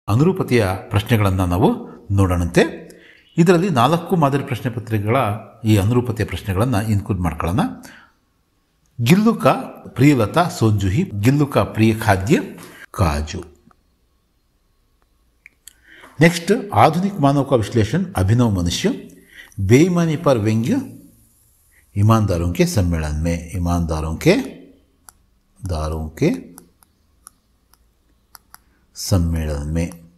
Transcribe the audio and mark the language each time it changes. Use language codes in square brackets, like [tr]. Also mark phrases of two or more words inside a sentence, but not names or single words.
[kn] ಅನುರೂಪತೆಯ ಪ್ರಶ್ನೆಗಳನ್ನು ನಾವು ನೋಡೋಣಂತೆ. ಇದರಲ್ಲಿ 4 ಮಾದರಿ ಪ್ರಶ್ನೆ ಪತ್ರಿಕೆಗಳ ಈ ಅನುರೂಪತೆಯ ಪ್ರಶ್ನೆಗಳನ್ನು ಇನ್ಕ್ಲೂಡ್ ಮಾಡ್ಕೊಳ್ಳೋಣ. [hi] गिल्लू का प्रियलता सोंजूही, गिल्लू का प्रिय खाद्य काजू. नेक्स्ट, आधुनिक मानव का विश्लेषण अभिनव मनुष्य, बेईमानी पर व्यंग्य, ईमानदारों के सम्मेलन में, ईमानदारों के सम्मेलन में.